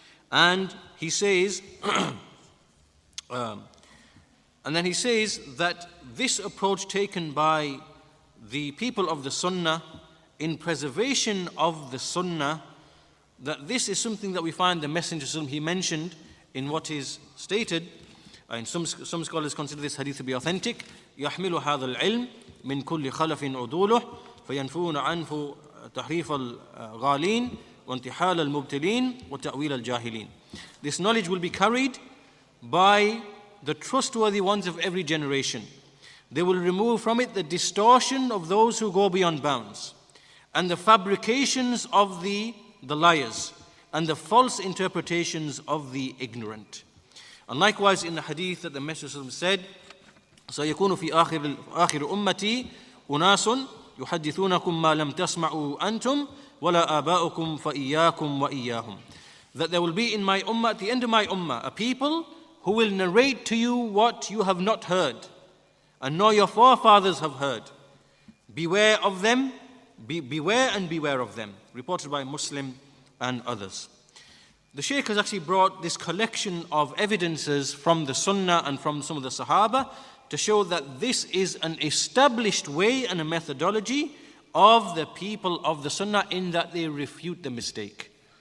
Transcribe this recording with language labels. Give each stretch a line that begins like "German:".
English: And he says, and then he says that this approach taken by the people of the Sunnah in preservation of the Sunnah, that this is something that we find the Messenger he mentioned in what is stated. And some scholars consider this hadith to be authentic.
Arabic: يحمل هذا العلم من كل خلف عدوله فينفون عنه تحريف الغالين وانتحال المبتلين وتأويل الجاهلين.
English: This knowledge will be carried by the trustworthy ones of every generation. They will remove from it the distortion of those who go beyond bounds, and the fabrications of the liars, and the false interpretations of the ignorant. And likewise in the hadith that the Messenger said,
Arabic: سيكون في آخر أمتي أناس يحدثونكم ما لم تسمعوا أنتم ولا آباؤكم فإياكم وإياهم.
English: That there will be in my ummah, at the end of my ummah, a people who will narrate to you what you have not heard, and nor your forefathers have heard. Beware of them, beware and beware of them. Reported by Muslim and others. The Shaykh has actually brought this collection of evidences from the Sunnah and from some of the Sahaba to show that this is an established way and a methodology of the people of the Sunnah, in that they refute the mistake.